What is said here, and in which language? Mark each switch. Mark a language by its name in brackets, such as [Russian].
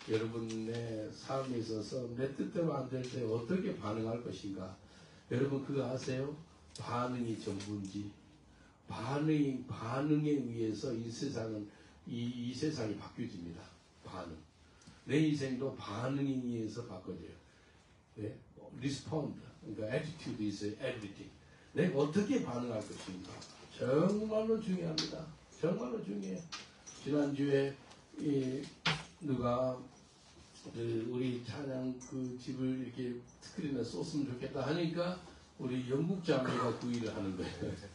[Korean] 여러분의 삶에 있어서 내 뜻대로 안 될 때 어떻게 반응할 것인가. 여러분 그거 아세요? 반응이 전부인지 반응에 의해서 이 세상은 이 세상이 바뀌어집니다. 반응. 내 인생도 반응에 의해서 바꿔져요. 네? respond. [English] 그러니까 attitude is everything. [Korean] 내가 어떻게 반응할 것인가. 정말로 중요합니다. 정말로 중요해요. 지난주에 누가 우리 찬양 그 집을 이렇게 스크린에 쏘으면 좋겠다 하니까 우리 영국 자매가 그 일을 하는 거예요.